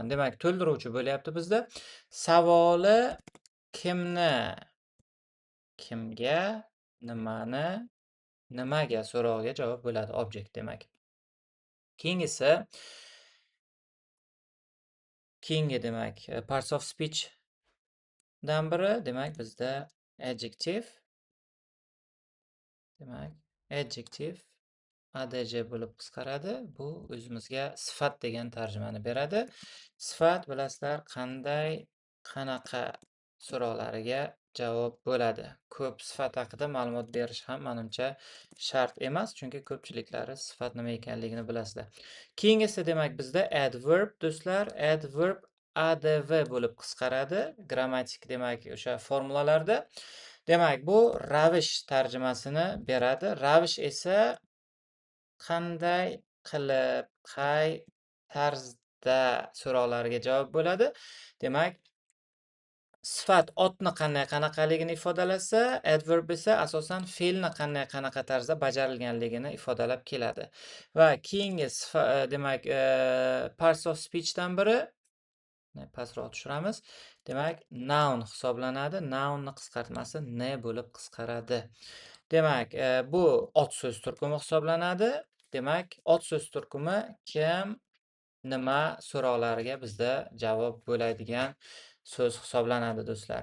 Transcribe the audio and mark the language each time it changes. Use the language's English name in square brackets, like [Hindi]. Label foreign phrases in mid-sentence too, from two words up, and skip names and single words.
[Uzbek] Demak, to'ldiruvchi bo'lyapti bizda. Savoli kimni, kimga, nimani, nimaga so'rog'iga javob bo'ladi object demak. Keyingi demak [English] parts of speech [Uzbek] dan biri demak bizda adjective. Demak, adjective adj bo'lib qisqaradi. Bu o'zimizga sifat degan tarjimani beradi. Sifat bilasizlar qanday qanaqa so'rovlariga javob bo'ladi. Ko'p sifat haqida ma'lumot berish ham menimcha shart emas, chunki ko'pchiliklari sifat nima ekanligini bilasizlar. Keyingisi demak bizda adverb do'stlar. Adverb adv bo'lib qisqaradi. Grammatik demak o'sha formulalarda. Demak, bu ravish tarjimasini beradi. Ravish esa qanday qilib, qay tarzda so'rovlariga javob bo'ladi. Demak, sifat otni qanday qanaqaligini ifodalasa, adverb esa asosan fe'lni qanday qanaqa tarzda bajarilganligini ifodalab keladi. Va keyingi demak, [English] parts of speech [Uzbek] dan biri pastroq tushiramiz. Demak, noun hisoblanadi. Nounni qisqartmasi ne bo'lib qisqaradi. Demak, bu ot so'z turkumi hisoblanadi. Demak, ot so'z turkumi kim, nima so'rovlariga bizda javob bo'ladigan so'z hisoblanadi do'stlar.